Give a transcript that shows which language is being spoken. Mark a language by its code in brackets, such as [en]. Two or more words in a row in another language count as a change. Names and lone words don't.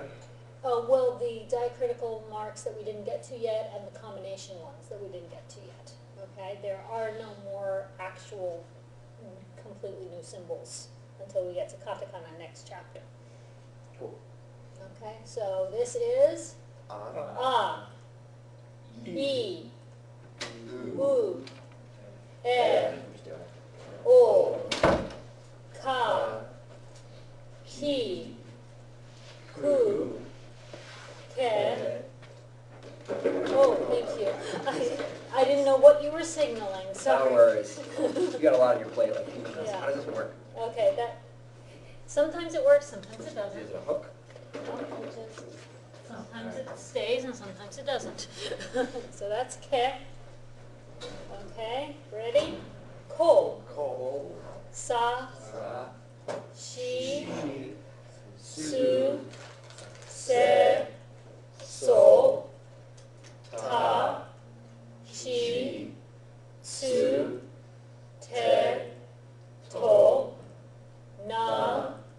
[en] Oh, well, the diacritical marks that we didn't get to yet and the combination ones that we didn't get to yet. Okay, there are no more actual completely new symbols until we get to katakana next chapter. Cool. Okay, so this is [ja] a, e, u, e, o, ka, ki, ku, ke. [en] Oh, thank you. I didn't know what you were signaling. Sorry. No worries. You got a lot on your plate. Like, Yeah. how does this work? Okay, that sometimes it works, sometimes it doesn't. Is it a hook? Sometimes it stays and sometimes it doesn't. So that's ke. Okay, ready? [ja] Ko, Ko, sa, sa, shi, shi, su, se, so, ta, chi, su, te, to, na,